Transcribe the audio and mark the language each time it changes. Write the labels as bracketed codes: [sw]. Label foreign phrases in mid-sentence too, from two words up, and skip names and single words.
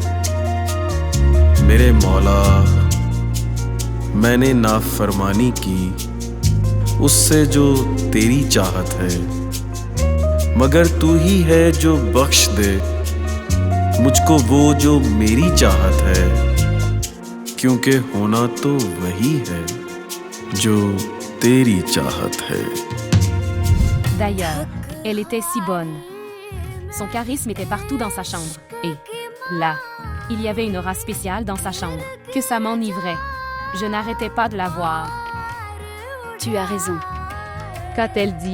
[ur] میرے مولا، میں نے نافرمانی کی اس سے جو تیری چاہت ہے، مگر تو ہی ہے جو بخش دے مجھ کو وہ جو میری چاہت ہے، کیونکہ ہونا تو وہی ہے جو تیری چاہت ہے. [fr] D'ailleurs, elle était si bonne. Son charisme était partout dans sa chambre. Et là, il y avait une aura spéciale dans sa chambre, que ça m'enivrait. Je n'arrêtais pas de la voir. Tu as raison. Qu'a-t-elle dit?